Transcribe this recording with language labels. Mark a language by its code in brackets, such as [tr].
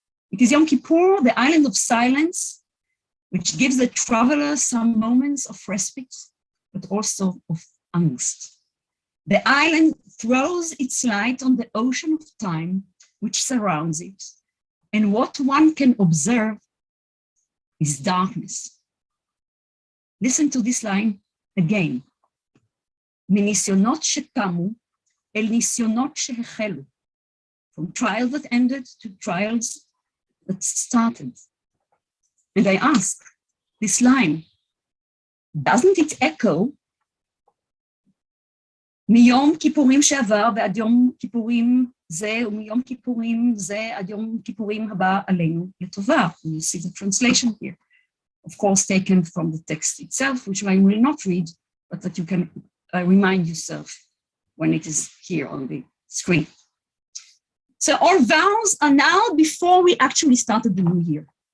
[en] It is Yom Kippur, the island of silence, which gives the traveler some moments of respite, but also of angst. The island throws its light on the ocean of time which surrounds it, and what one can observe is darkness. Listen to this line again. [he] מניסיונות שתמו אל ניסיונות שהחלו. [en] From trials that ended to trials that started. And I ask, this line, doesn't it echo [he] מיום כיפורים שעבר ועד יום כיפורים זה, ומיום כיפורים זה עד יום כיפורים הבא עלינו לטובה? [en] You see the translation here. Of course, taken from the text itself, which I will not read, but that you can remind yourself when it is here on the screen. So our vows are now before we actually started the new year.